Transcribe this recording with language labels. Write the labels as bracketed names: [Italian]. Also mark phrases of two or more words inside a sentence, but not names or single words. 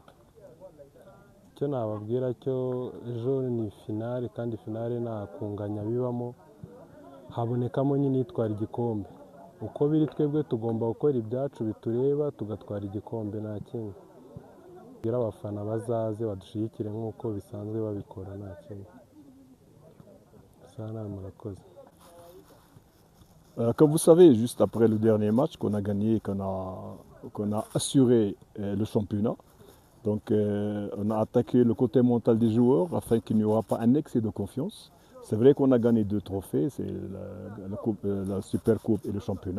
[Kinyarwanda] Icyo nababwira cyo ejo ni finale kandi finale nta kunganya bibamo, habonekamo nyine itwara igikombe. Uko biri twebwe tugomba gukora ibyacu bitureba tugatwara igikombe nta kindi. Abafana bazaze badushyigikire nk'uko bisanzwe babikora nta kindi. Murakoze. [French] Comme vous savez, juste après le dernier match qu'on a gagné, qu'on a assuré le championnat, donc on a attaqué le côté mental des joueurs afin qu'il n'y aura pas un excès de confiance. C'est vrai qu'on a gagné 2 trophées, c'est la Super Coupe et le championnat.